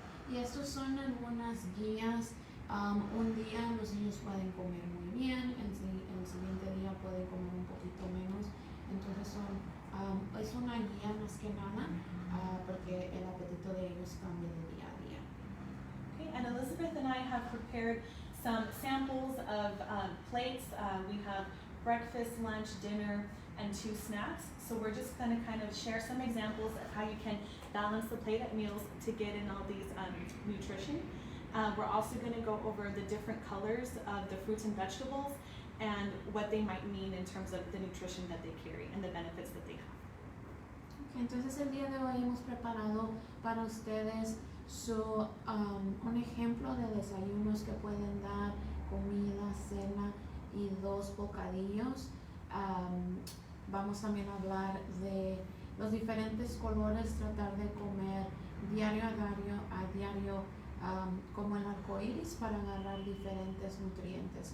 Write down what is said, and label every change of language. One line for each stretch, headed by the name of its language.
Spanish: Y estos son algunas guías. Un día los niños pueden comer muy bien, el siguiente día pueden comer un poquito menos. Entonces es una guía más que nada porque el apetito de ellos cambia de día a día.
English: Okay, and Elizabeth and I have prepared some samples of plates. We have breakfast, lunch, dinner, and 2 snacks. So we're just going to kind of share some examples of how you can balance the plate at meals to get in all these nutrition. We're also going to go over the different colors of the fruits and vegetables and what they might mean in terms of the nutrition that they carry and the benefits that they have.
Spanish: Okay, entonces el día de hoy hemos preparado para ustedes un ejemplo de desayunos que pueden dar, comida, cena y 2 bocadillos. Vamos también a hablar de los diferentes colores, tratar de comer diario a diario como el arco iris para agarrar diferentes nutrientes.